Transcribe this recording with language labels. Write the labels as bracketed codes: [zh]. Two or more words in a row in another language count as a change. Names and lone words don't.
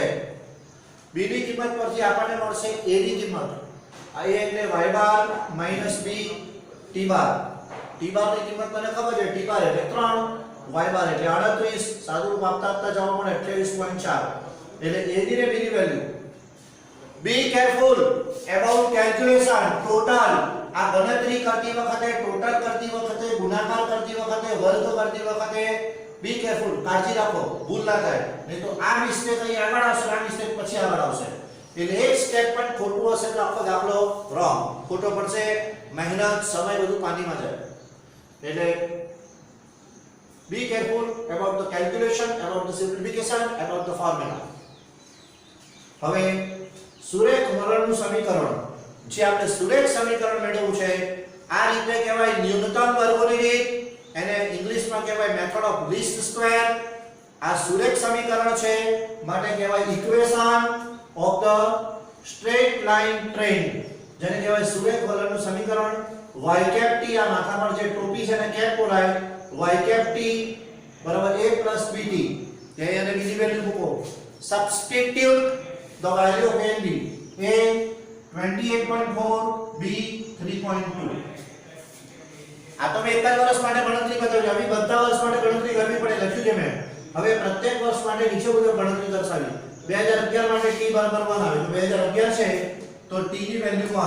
[gu] b ની કિંમત પરથી આપણને મળશે a ની કિંમત. આ a એટલે y બાર માઈનસ b t બાર. t બાર ની કિંમત મને ખબર છે, t બાર એટલે 3, y બાર એટલે 38. સાદું રૂપ આપતા જવાબ મળે 28.4. એટલે a ની ને b ની વેલ્યુ. [en] be careful about calculation total. [gu] આ ગણતરી કરતી વખતે, ટોટલ કરતી વખતે, ગુણાકાર કરતી વખતે, વર્ગ કરતી વખતે [en] be careful, [gu] કાળજી રાખો, ભૂલ ના થાય. નહીં તો આ મિસ્ટેક અહીં આગળ આવશે, આ મિસ્ટેક પછી આગળ આવશે. એટલે એક સ્ટેપ પણ ખોટું હશે તો આખો દાખલો રોંગ, ખોટો પડશે, મહેનત, સમય બધું પાણીમાં જાય. [en] એટલે be careful about the calculation, about the simplification, about the formula. [gu] હવે સુરેખ વલણનું સમીકરણ જે આપણે સુરેખ સમીકરણ મેળવ્યું છે આ રીતે કહેવાય ન્યૂનતમ વર્ગોની રીત, એને ઇંગ્લિશમાં કહેવાય [en] method of least square. [gu] આ સુરેખ સમીકરણ છે માટે કહેવાય [en] equation of the straight line trend, [gu] જેને કહેવાય સુરેખ વલણનું સમીકરણ. y કેપ t આ માથા પર જે ટોપી છે એને કેપ બોલાય. y કેપ t બરાબર a plus bt, તે એને બીજી વેલ્યુ મૂકો. [en] સબસ્ટિટ્યુટ the value of a and b. a 28.4, b 3.2. [gu] આ તો મેં એક જ વર્ષ માટે ગણતરી બતાવી, હવે બધા વર્ષ માટે ગણતરી કરવી પડે, લખ્યું છે મેં. હવે પ્રત્યેક વર્ષ માટે નીચે મુજબ ગણતરી દર્શાવી. 2011 માટે t બરાબર 1 આવે તો 2011 છે તો t ની વેલ્યુ 1.